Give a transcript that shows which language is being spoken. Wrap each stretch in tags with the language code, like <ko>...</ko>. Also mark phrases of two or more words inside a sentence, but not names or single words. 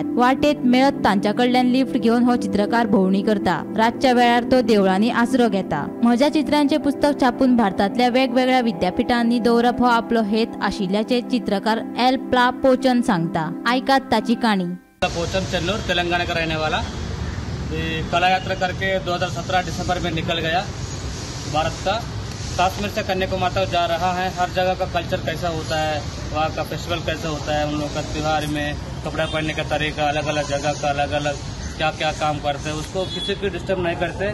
<kok>वाटेत मेळत तांच्या कडल्यान लिफ्ट घेवन हो चित्रकार भोंवडी करता। रातच्या वेळार तो देवळांनी आसरो घेता। म्हज्या चित्रांचे पुस्तक छापून भारतातल्या वेगवेगळ्या विद्यापीठांनी दवरप हो आपलो हेत आशिल्ल्याचे चित्रकार एलप्ला पोचन सांगता। आयकात ताची काणी।</kok> <hi>पोचन चेन्नूर तेलंगाना का रहने वाला, कला यात्रा करके 2017 दिसंबर में निकल गया भारत का। कश्मीर से कन्याकुमारी तक जा रहा है। हर जगह का कल्चर कैसा होता है, वहाँ का फेस्टिवल कैसा होता है, उन लोगों का त्यौहार में कपड़ा पहनने का तरीका, अलग अलग जगह का अलग अलग क्या क्या काम करते हैं, उसको किसी को डिस्टर्ब नहीं करते।</hi>